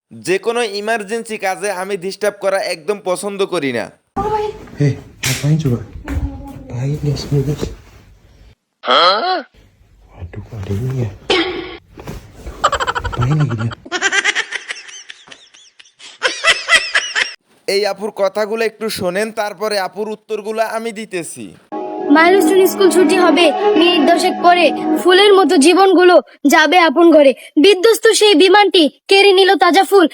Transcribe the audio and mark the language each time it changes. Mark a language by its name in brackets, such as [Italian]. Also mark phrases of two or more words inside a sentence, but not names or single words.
[Bangla] যে কোনো ইমার্জেন্সি কাজে আমি ডিস্টার্ব করা একদম পছন্দ করি না. [Indonesian] Hei, ngapain coba? Ngapain guys, ini guys. Waduh, ada ini ya. Ngapain lagi dia? [Bangla] এই আপুর কথাগুলো একটু শোনেন, তারপরে আপুর উত্তরগুলো আমি দিতেছি। মাইলস্টোন স্কুল ছুটি হবে মিনিট 10 পরে, ফুলের মতো জীবনগুলো যাবে আপন ঘরে। বিধ্বস্ত সেই বিমানটি কেড়ে নিল তাজা ফুল।